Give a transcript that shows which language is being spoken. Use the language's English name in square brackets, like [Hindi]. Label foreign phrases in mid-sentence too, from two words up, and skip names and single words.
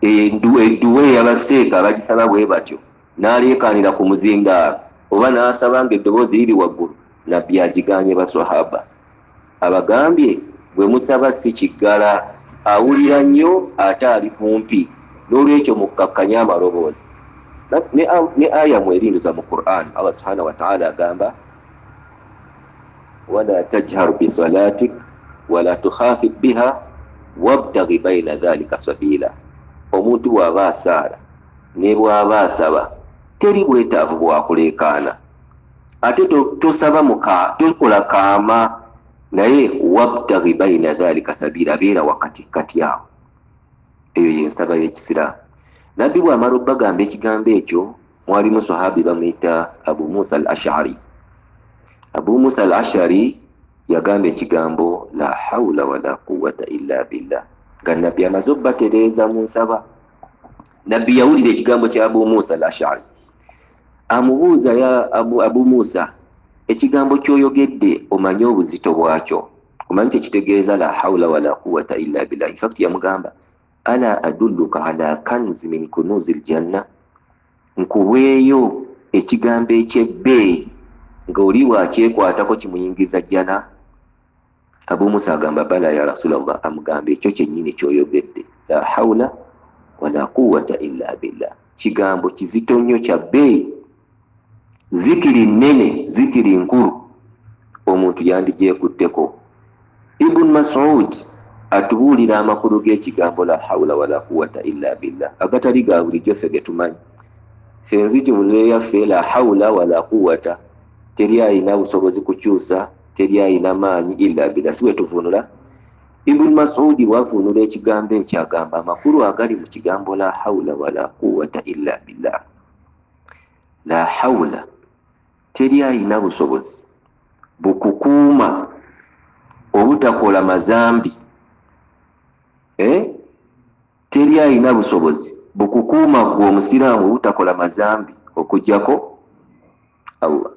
[Ganda] edduwe yabaseeka abagisaba bwe batyo n'aleekaanira ku muzindaalo oba n'asaba nga eddoboozi liri waggulu, nabbi agiganye baswahaba abagambye bwe musaba si kiggala, awulira nnyo ate ali kumpi, n'olwekyo mukkakkanye amaloboozi. Ne aya mwerinduza mu Quran [Arabic] الله سبحانه وتعالى agamba ولا تجهر بصلاتك ولا تخافت بها وابتغ بين ذلك سبيلا. [Ganda] Omuntu bw'aba asaala ne bw'aba asaba teri bwetaavu bwakuleekaana, ate tosaba tokola kaama, naye [Arabic] وابتغ بين ذلك سبيلا, [Ganda] beera wakati kati awo. Eyo yensaba y'ekisiraamu. Nabbi bw'amala obbagamba ekigambo ekyo, mwalimu sahabi bamuyita Abu Musa al-Ash'ari. Abu Musa al-Ash'ari yagamba ekigambo [Arabic] لا حول ولا قوة إلا بالله, [Ganda] nga nabbi amaze obbatereeza mu nsaba. Nabbi yawulira ekigambo kya Abu Musa al-Ash'ari, amubuuza ya Abu Musa, ekigambo ky'oyogedde omanyi obuzito bwakyo, omanyi kyekitegeeza [Arabic] لا حول ولا قوة إلا بالله? [English] In fact [Arabic] yamugamba ألا أدلك على كنز من كنوز الجنة, [Ganda] nkubweyo ekigambo ekyebbeeyi nga oli wakyekwatako kimuyingiza jjana. Abu Musa agamba [Arabic] بلى يا رسول الله, [Ganda] amugamba ekyo kyennyini kyoyogedde, [Arabic] لا حول ولا قوة إلا بالله, [Ganda] kigambo kizito nnyo kya bbeeyi, zikiri nnene, zikiri nkulu, omuntu yandigyekutteko. Ibn Mas'ud atubuulira amakulu g'ekigambo [Arabic] لا حول ولا قوة إلا بالله, [Ganda] agatali ga bulijjo ffe getumanyi. Ffe nziti mu nnono yaffe [Arabic] لا حول ولا قوة, [Ganda] teri ayina busobozi kukyusa, teri ayina maanyi [Arabic] إلا بالله, [Ganda] si bwe tuvunula. Ibn Mas'ud bw'avunula ekigambo ekyo agamba amakulu agali mu kigambo [Arabic] لا حول ولا قوة إلا بالله. لا حول, [Ganda] teri ayina busobozi bukukuuma obutakola mazambi. Teri ayina busobozi bukukuuma gwe omusiraamu obutakola mazambi okujjako Allah.